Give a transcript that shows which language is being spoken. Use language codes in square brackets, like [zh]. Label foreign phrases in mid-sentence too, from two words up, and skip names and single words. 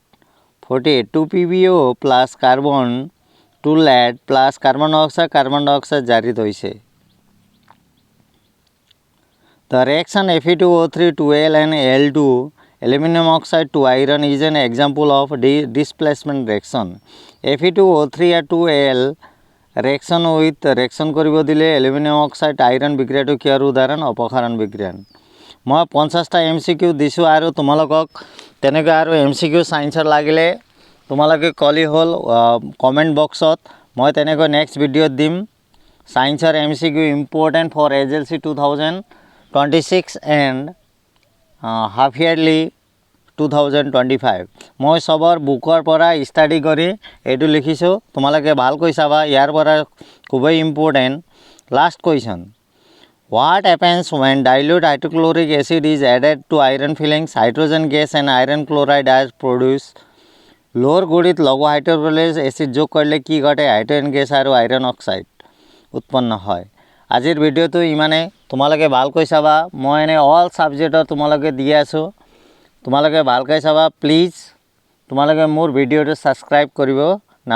[en] 48. 2 PbO plus carbon to lead plus carbon dioxide [bn] জারিত হয়েছে। [en] The reaction Fe2O3 to Al and Al2 aluminum oxide to iron is an example of displacement reaction. Fe2O3 to Al reaction with reaction [as] কৰিব দিলে [en] aluminum oxide iron [as] বিক্ৰিয়াটো কিহৰ উদাহৰণ? অপসাৰণ বিক্ৰিয়া। মই 50টা MCQ দিছোঁ আৰু তোমালোকক তেনেকৈ আৰু MCQ সায়েন্সৰ লাগিলে তোমালোকে কলি হ'ল কমেণ্ট বক্সত। মই তেনেকৈ নেক্সট ভিডিঅ'ত দিম সায়েন্সৰ [en] MCQ important for HSLC 2026 and half yearly 2025. [as] মই সবৰ বুকৰ পৰা ষ্টাডি কৰি এইটো লিখিছোঁ, তোমালোকে ভালকৈ চাবা, ইয়াৰ পৰা খুবেই ইম্পৰ্টেণ্ট। লাষ্ট কুৱেশ্যন, [en] what happens when dilute hydrochloric acid is added to iron fillings? Hydrogen gas and iron chloride are produced. [as] লোৰ গুড়িত লঘু হাইড্ৰক্লৰিক এচিড যোগ কৰিলে কি ঘটে? হাইড্ৰজেন গেছ আৰু আইৰণ অক্সাইড উৎপন্ন হয়। আজিৰ ভিডিঅ'টো ইমানেই, তোমালোকে ভালকৈ চাবা। মই এনে [en] all subjects [as] তোমালোকে দি আছোঁ, তোমালোকে ভালকৈ চাবা প্লিজ। তোমালোকে মোৰ ভিডিঅ'টো ছাবস্ক্ৰাইব কৰিব নাপাহৰিবা।